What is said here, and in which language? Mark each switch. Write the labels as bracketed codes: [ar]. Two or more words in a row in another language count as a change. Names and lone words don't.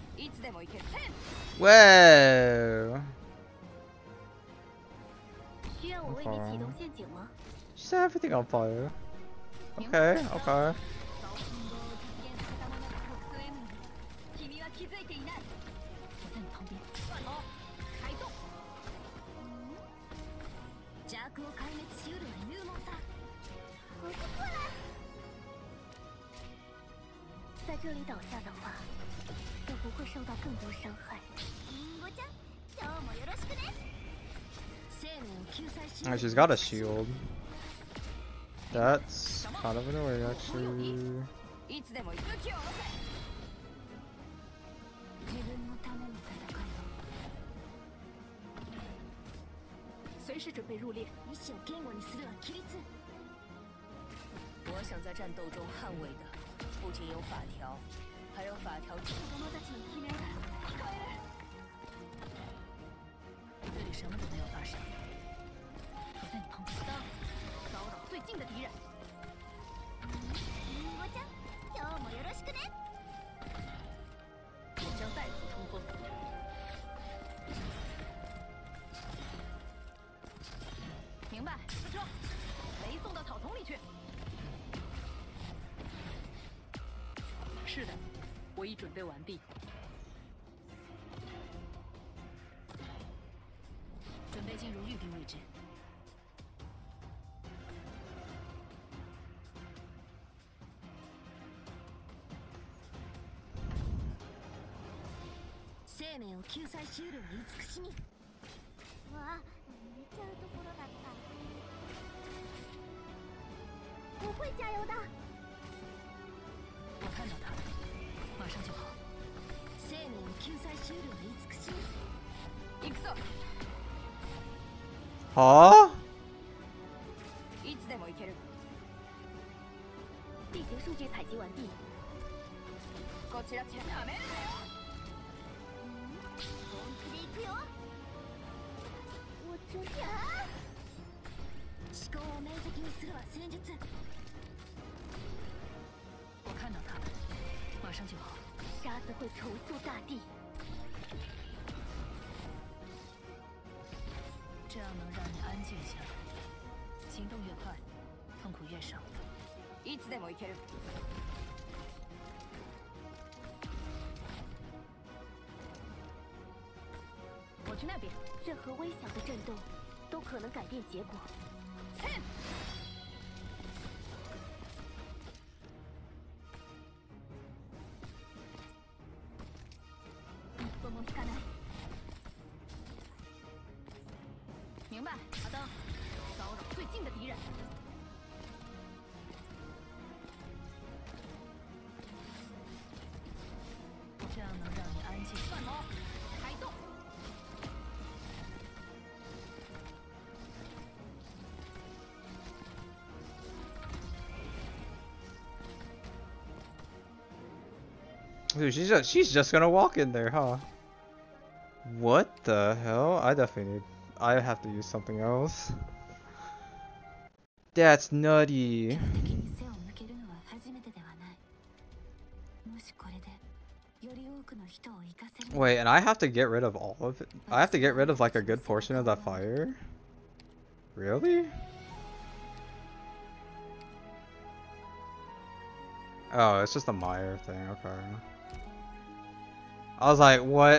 [en] Whoa! [zh] 需要我为你启动陷阱吗？ [en] Set everything on fire. Okay, okay. [ja] 君は気づいていない。 [zh] 我在你旁边。开动。 [ja] 邪悪を壊滅しうるは勇猛さ。 [zh] 在这里倒下的话，就不会受到更多伤害。 [ja] リンゴちゃん、今日もよろしくね。 [en] Oh, she's got a shield. That's kind of annoying, actually. [ja] いつでも勇気を下ろせ。自分のための戦いを。 [zh] 随时准备入列。 [ja] 意志を堅固にするは規律。 [zh] 我想在战斗中捍卫的，不仅有法条，还有法条之 [ja] 子供たちの悲鳴が聞こえる。 [zh] 这里什么都没有发生。我在你旁边。骚扰最近的敌人。 [ja] リンゴちゃん、今日もよろしくね。 [zh] 我将带路冲锋。明白，四车，雷送到草丛里去。是的，我已准备完毕。准备进入预定位置。 [ja] 生命を救済しうるは慈しみ。わあ、寝ちゃうところだった。 [zh] 不会加油的。我看到他了，马上就好。 [ja] 生命を救済しうるは慈しみ。行くぞ。 [en] Huh? [ja] いつでも行ける。 [zh] 地形数据采集完毕。 [ja] こちらちなめるなよ。本気で行くよ。 [zh] 我真的。 [ja] 思考を明晰にするは戦術。 [zh] 我看到他了，马上就好。沙子会重塑大地。这样能让你安静下来。行动越快，痛苦越少。 [ja] いつでも行ける。 [zh] 我去那边。任何微小的震动都可能改变结果。 [ja] 一分も引かない。 [zh] 明白，阿登。骚扰最近的敌人。这样能让你安静。算好，开动。 [en] Dude, she's just gonna walk in there, huh? What the hell? I have to use something else. That's nutty. [ja] 敵に背を向けるのは初めてではない。もしこれでより多くの人を生かせる。 [en] Wait, and I have to get rid of all of it? I have to get rid of like a good portion of that fire? Really? Oh, it's just a Meyer thing, okay. I was like, what?